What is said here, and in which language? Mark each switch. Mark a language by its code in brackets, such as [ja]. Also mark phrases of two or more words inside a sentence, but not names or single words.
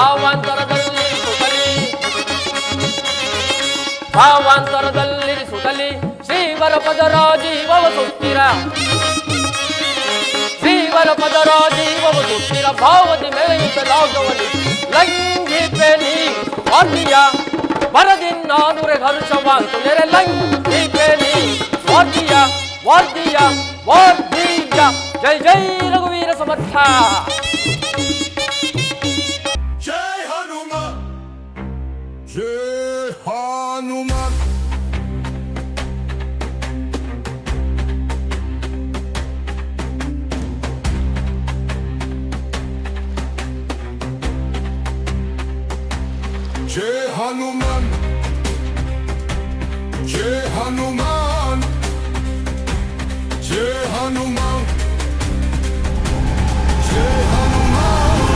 [kn] ಭಾವಾಂತರದಲ್ಲಿರಿಸುತ್ತಲಿ ಶ್ರೀವರ ಪದರಾಜೀವವ ಸುತ್ತಿರ ಶ್ರೀವರ ಪದರಾಜೀವವ ಸುತ್ತಿರ ಭಾವದಿ ಮೆಳೆಯುತ್ತಲಾಗವನಿ ಲಂಘಿಪೆ ನೀ ವಾರ್ಧಿಯ ಭರದಿಂದ ನುರೆ ಹರ್ಷವಾಂತು ನೆರೆ ಲಂಘಿಪೆ ನೀ ವಾರ್ಧಿಯ ವಾರ್ಧಿಯ ವಾರ್ಧಿಯ. ಜೈ ಜೈ ರಘುವೀರ ಸಮರ್ಥ. ಜೈ ಹನುಮತ್, ಜೈ ಹನುಮತ್. [hi] जय हनुमान, जय हनुमान, जय हनुमान, जय हनुमान.